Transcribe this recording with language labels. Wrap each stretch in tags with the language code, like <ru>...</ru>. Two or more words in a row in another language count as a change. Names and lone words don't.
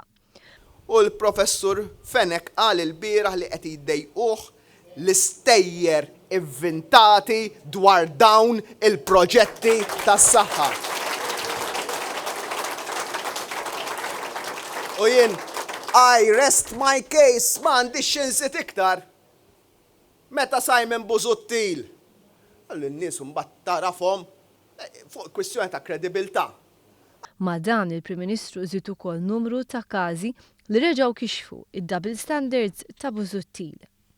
<mt>U l-professur Fenek qal il-bieraħ li qed jiddejquh l-istejjer inventati dwar dawn il-proġetti tas-saħħa. U jien,</mt> <en>I rest my case,</en> <mt>m'għandix xinsit iktar. Meta Simon Busuttil, għallu n-nies mbagħad tarafhom fuq kwistjoni ta' kredibilità. Ma dan il-Prim Ministru żied ukoll numru ta' każi li reġgħu kixfu id-</mt> <en>double standards</en> <mt>ta' Busuttil.</mt>